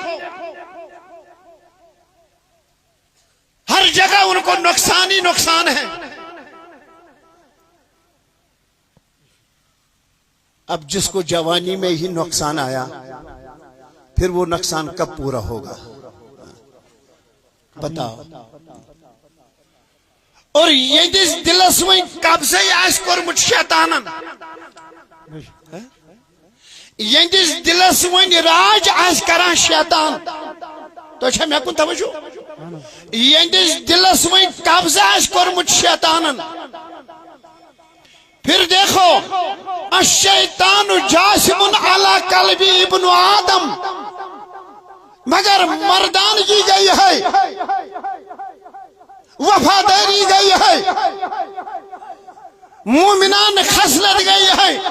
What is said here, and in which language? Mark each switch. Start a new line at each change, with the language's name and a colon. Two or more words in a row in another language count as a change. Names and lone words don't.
Urdu: ہر جگہ ان کو نقصان ہی نقصان ہے. اب جس کو جوانی میں ہی نقصان آیا پھر وہ نقصان کب پورا ہوگا بتاؤ.
Kashmiri: اور یہندس دلس وین قبضے آس کورمت شیطانن. یہندس دلس وین راج آس کران شیطان. تو چھا میں کن توجہ. یہندس دلس وین قبضے آس کورمت شیطانن.
Urdu: پھر دیکھو
Arabic: الشیطان جاسم علی قلب ابن آدم،
Urdu: مگر مردانگی گئی ہے، وفاداری گئی ہے، مومنان خصلت گئی ہے۔